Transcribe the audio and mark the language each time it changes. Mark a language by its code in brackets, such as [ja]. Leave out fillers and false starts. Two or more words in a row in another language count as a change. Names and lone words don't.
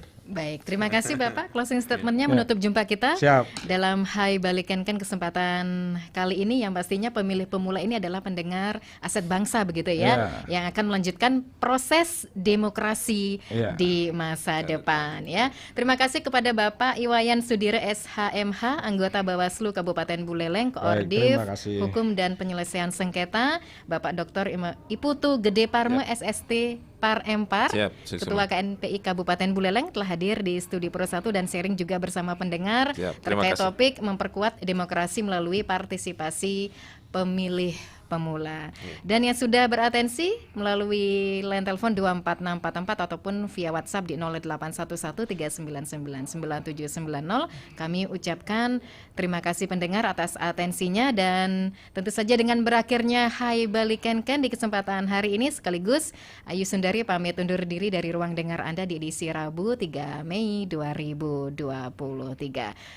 [id] Baik, terima kasih Bapak. [en] Closing statementnya [id] menutup jumpa kita dalam Hai Balikenken kesempatan kali ini, yang pastinya pemilih pemula ini adalah pendengar aset bangsa begitu ya, yang akan melanjutkan proses demokrasi di masa depan ya. Terima kasih kepada Bapak Iwayan Sudire SHMH, anggota Bawaslu Kabupaten Buleleng, Koordif Hukum dan Penyelesaian Sengketa, Bapak Dr. Iputu Gede Parme SST Parempar, Ketua KNPI Kabupaten Buleleng, telah hadir di Studi Pro 1 dan sharing juga bersama pendengar terkait topik memperkuat demokrasi melalui partisipasi pemilih pemula. Dan yang sudah beratensi melalui line telepon 24644 ataupun via WhatsApp di 081139999790, kami ucapkan terima kasih pendengar atas atensinya, dan tentu saja dengan berakhirnya Hai Balikenken di kesempatan hari ini sekaligus Ayu Sundari pamit undur diri dari ruang dengar Anda di edisi Rabu 3 Mei 2023.